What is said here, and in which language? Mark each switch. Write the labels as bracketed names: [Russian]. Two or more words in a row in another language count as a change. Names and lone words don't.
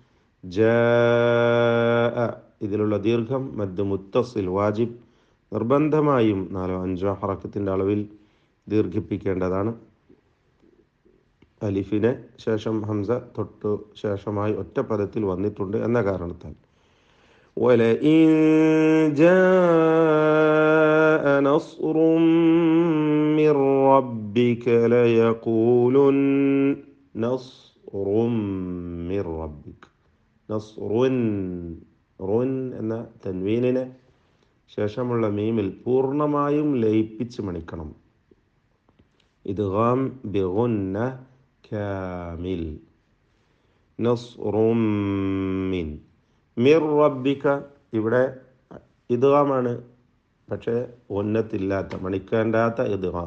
[Malayalam] ജാഅ, ഇതിലുള്ള ദീർഘം [Arabic] مد متصل واجب, [Malayalam] നിർബന്ധമായും 4-5 ഹറക്കത്തിൻ്റെ അളവിൽ ദീർഘിപ്പിക്കേണ്ടതാണ്. അലിഫിനെ ശേഷം ഹംസ തൊട്ട് ശേഷമായി ഒറ്റ പദത്തിൽ വന്നിട്ടുണ്ട് എന്ന കാരണത്താൽ. [Arabic] وَلَئِن جَاءَ جاء نصر من ربك ليقولن نصر من ربك [Malayalam] നസ്റുൻ റുൻ എന്ന തൻവീനിനെ ശേഷമുള്ള മീമിൽ പൂർണ്ണമായും ലയിപ്പിച്ച് മണിക്കണം. [Arabic] إدغام بغنة كامل. نصرم من مر ربك [Malayalam] ഇവിടെ ഇദ്ഗാമാണ്, പക്ഷേ ഉന്നത്തില്ലാത്ത മണിക്കേണ്ടാത്ത ഇദ്ഗാം.